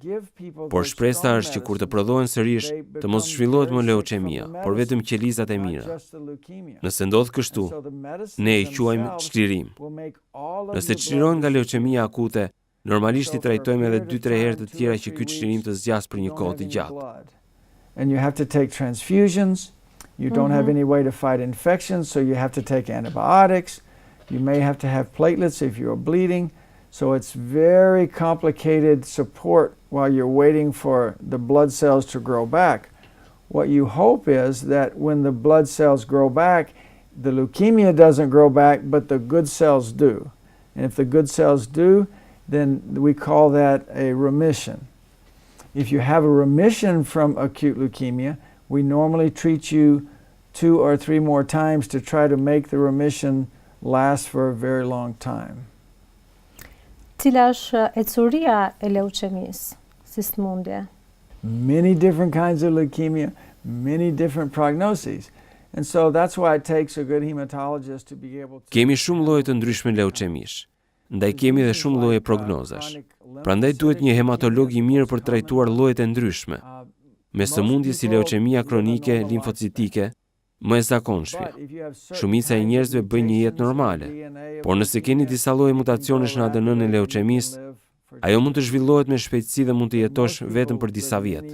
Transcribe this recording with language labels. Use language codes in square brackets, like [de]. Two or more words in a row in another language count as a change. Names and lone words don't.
[sq] Por shpresa është që kur të prodhohen sërish, të mos zhvillohet më leucemia, por vetëm qelizat e mira. Nëse ndodh kështu, ne e quajmë çlirim. Nëse çlirohen nga leucemia akute, normalisht I trajtojmë edhe 2-3 herë të tjera që ky çlirim të zgjas për një kohë të gjatë. [en] And you have to take transfusions. You don't have any way to fight infections, so you have to take antibiotics. You may have to have platelets if you're bleeding. So it's very complicated support while you're waiting for the blood cells to grow back. What you hope is that when the blood cells grow back, the leukemia doesn't grow back, but the good cells do. And if the good cells do, then we call that a remission. If you have a remission from acute leukemia, we normally treat you 2 or 3 more times to try to make the remission last for a very long time. [sq] Cila është ecuria e leucemisë, si sëmundje? [en] Many different kinds of leukemia, many different prognoses. And so that's why it takes a good hematologist to be able to... [sq] Kemi shumë lloje të ndryshme leucemish. Ndaj kemi edhe shumë lloje prognozash. Prandaj duhet një hematolog I mirë për të trajtuar llojet e ndryshme. Me sëmundje si leucemia kronike, limfocitike, më e zakonshme. Shumica e njerëzve bëjnë një jetë normale, por nëse keni disa lloje mutacionesh në ADN-n e leucemisë, ajo mund të zhvillohet me shpejtësi dhe mund të jetosh vetëm për disa vjet.